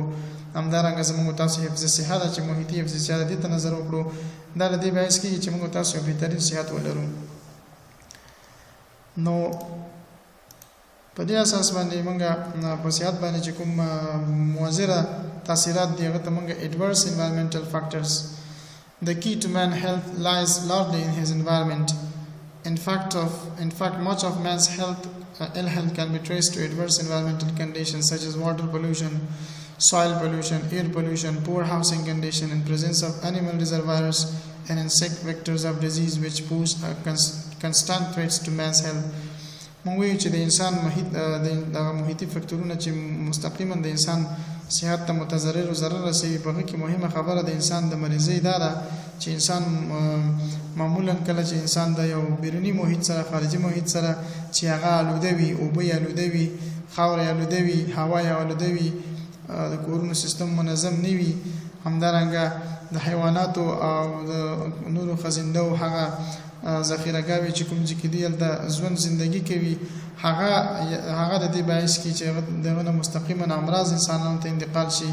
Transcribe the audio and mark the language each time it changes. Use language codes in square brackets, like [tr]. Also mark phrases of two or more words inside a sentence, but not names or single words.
[ps] همدارنګه زموږ تاسو حفظ صحت چې محیطي حفظ صحت دې ته نظر وکړو. دا له دې باعث کېږي چې موږ تاسو بهترین صحت ولرو. نو په دې اساس باندې موږ په صحت باندې چې کوم مضره تاثیرات دي هغه ته موږ [en] adverse environmental factors. The key to man's health lies largely in his environment. In fact, much of man's ill health can be traced to adverse environmental conditions such as water pollution, soil pollution, air pollution, poor housing condition, and presence of animal reservoirs and insect vectors of disease which pose constant threats to man's health. [ps] موږ وایو چې د انسان محیطي فکتورونه چې مستقیما د انسان صحت ته متضرر او ضرر رسوي، په هغه کې مهمه خبره د انسان د مریضۍ دا ده چې انسان معمولا کله چې انسان د یو بیروني محیط سره، خارجي محیط سره چې هغه آلوده وي، اوبه یې آلوده وي، خاوره یې آلوده وي، هوا یې آلوده وي، د کورونو سیستم منظم نه وي، همدارنګه د حیواناتو او د نورو خزنده او هغه ذخیره‌ګاوې چې کوم ځای کې دي هلته ژوند زندگی کوي، هغه د دې باعث کیږي چې دغه نه مستقیما امراض انسانانو ته انتقال شي.